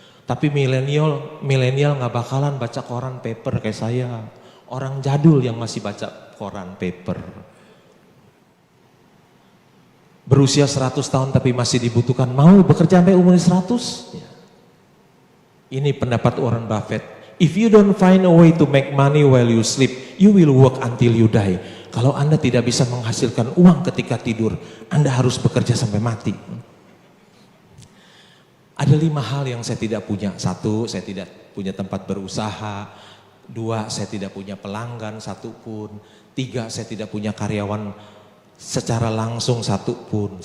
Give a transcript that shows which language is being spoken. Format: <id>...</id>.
<id>Tapi milenial nggak bakalan baca koran paper kayak saya, orang jadul yang masih baca koran paper. Berusia 100 tahun tapi masih dibutuhkan, mau bekerja sampai umur 100? Ya. Ini pendapat Warren Buffett.</id> <en>If you don't find a way to make money while you sleep, you will work until you die.</en> <id>Kalau Anda tidak bisa menghasilkan uang ketika tidur, Anda harus bekerja sampai mati. Ada 5 hal yang saya tidak punya. 1, saya tidak punya tempat berusaha. 2, saya tidak punya pelanggan satupun. 3, saya tidak punya karyawan secara langsung satupun.</id>